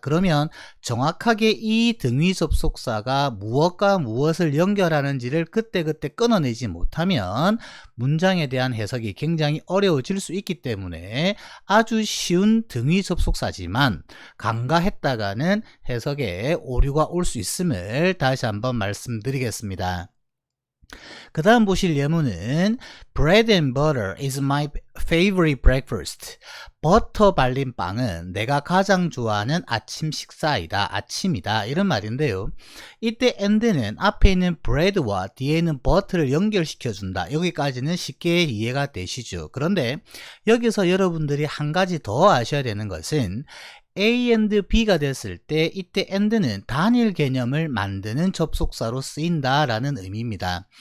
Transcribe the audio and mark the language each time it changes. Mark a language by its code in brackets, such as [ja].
[ko] 그러면 정확하게 이 등위 접속사가 무엇과 무엇을 연결하는지를 그때그때 끊어내지 못하면 문장에 대한 해석이 굉장히 어려워질 수 있기 때문에 아주 쉬운 등위 접속사지만 간과했다가는 해석에 오류가 올 수 있음을 다시 한번 말씀드리겠습니다. 그 다음 보실 예문은 [en] Bread and butter is my favorite breakfast. [ko] 버터 발린 빵은 내가 가장 좋아하는 아침 식사이다. 아침이다. 이런 말인데요. 이때 and는 앞에 있는 bread와 뒤에 있는 butter를 연결시켜준다. 여기까지는 쉽게 이해가 되시죠. 그런데 여기서 여러분들이 한 가지 더 아셔야 되는 것은 A and B가 됐을 때 이때 and는 단일 개념을 만드는 접속사로 쓰인다 라는 의미입니다.